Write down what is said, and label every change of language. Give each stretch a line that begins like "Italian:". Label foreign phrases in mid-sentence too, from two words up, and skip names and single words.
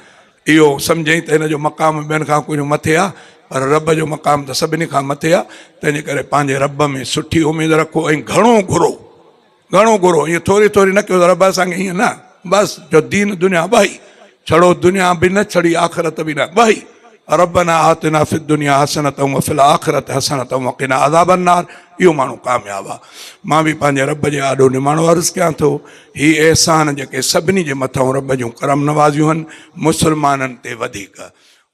Sindhi: इहो सम्झई त हिन जो मक़ाम ॿियनि खां कुझु मथे आहे, पर रब जो मक़ाम त सभिनी खां मथे आहे। तंहिंजे करे पंहिंजे रब में सुठी उमेदु रखो ऐं घणो घुरो, घणो घुरो। ईअं थोरी थोरी न कयो त रब असांखे ईअं न, बसि जो दीन दुनिया ॿई छड़ो, दुनिया बि न छड़ी आख़िरत बि न, ॿई।
Arabic: ربنا آتنا في الدنيا حسنة وفي الآخرة حسنة وقنا عذاب النار.
Sindhi: इहो माण्हू कामयाबु आहे। मां बि पंहिंजे रब जे आॾो निमाणो अर्ज़ु कयां थो, हीअ अहसान जेके सभिनी जे मथां रब जूं करम नवाज़ियूं आहिनि, मुस्लमाननि ते वधीक